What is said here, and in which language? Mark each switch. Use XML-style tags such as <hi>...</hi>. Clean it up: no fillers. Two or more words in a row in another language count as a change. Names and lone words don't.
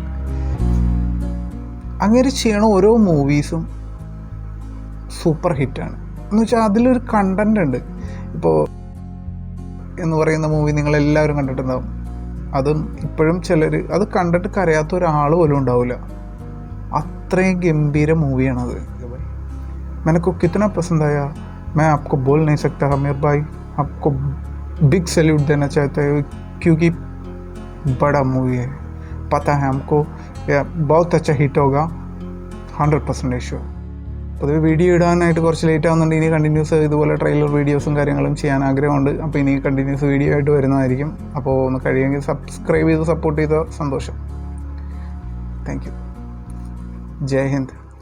<ml>അങ്ങനെ ചെയ്യണ ഓരോ മൂവീസും സൂപ്പർ ഹിറ്റാണ്. എന്ന് വെച്ചാൽ അതിലൊരു കണ്ടൻ്റ് ഉണ്ട്. ഇപ്പോൾ എന്ന് പറയുന്ന മൂവി നിങ്ങളെല്ലാവരും കണ്ടിട്ടുണ്ടാവും. അതും ഇപ്പോഴും ചിലർ അത് കണ്ടിട്ട് കരയാത്ത ഒരാൾ പോലും ഉണ്ടാവില്ല. അത്രയും ഗംഭീര മൂവിയാണത്.</ml> <hi>मैंने को कितना पसंद आया मैं आपको बोल नहीं सकता। आमिर भाई आपको बिग सैल्यूट देना चाहते हैं क्योंकि बड़ा मूवी है, पता है हमको बहुत अच्छा हिट होगा, 100% ഷുവർ.</hi> <ml>പൊതുവെ വീഡിയോ ഇടാനായിട്ട് കുറച്ച് ലേറ്റ് ആവുന്നുണ്ട്. ഇനി കണ്ടിന്യൂസ് ഇതുപോലെ</ml> <en>trailer videos</en> <ml>കാര്യങ്ങളും ചെയ്യാൻ ആഗ്രഹമുണ്ട്. അപ്പോൾ ഇനി</ml> <en>continuous video</en> <ml>ആയിട്ട് വരുന്നതായിരിക്കും. അപ്പോൾ ഒന്ന് കഴിയുമെങ്കിൽ സബ്സ്ക്രൈബ് ചെയ്ത് സപ്പോർട്ട് ചെയ്ത സന്തോഷം.</ml> <en>thank you.</en> <hi>जय हिन्द.</hi>